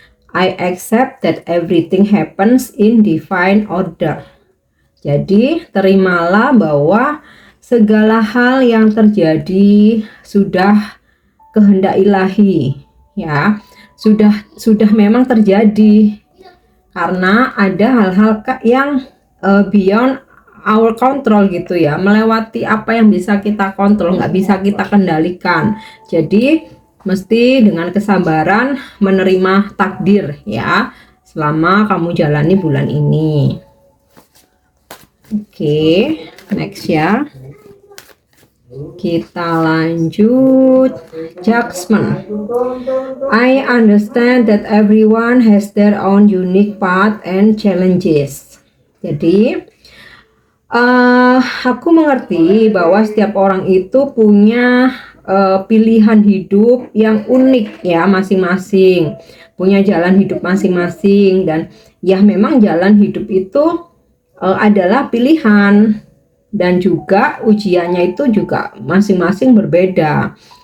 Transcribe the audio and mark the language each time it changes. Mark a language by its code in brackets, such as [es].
[en] I accept that everything happens in divine order. [id] Jadi terimalah bahwa segala hal yang terjadi sudah kehendak ilahi ya, sudah memang terjadi, karena ada hal-hal yang [en] beyond our control [id] gitu ya, melewati apa yang bisa kita kontrol, nggak bisa kita kendalikan. Jadi mesti dengan kesabaran menerima takdir ya, selama kamu jalani bulan ini. Oke, next ya. Kita lanjut judgment. [en] I understand that everyone has their own unique path and challenges. [id] Jadi aku mengerti bahwa setiap orang itu punya pilihan hidup yang unik ya, masing-masing punya jalan hidup masing-masing. Dan ya memang jalan hidup itu adalah pilihan, dan juga ujiannya itu juga masing-masing berbeda.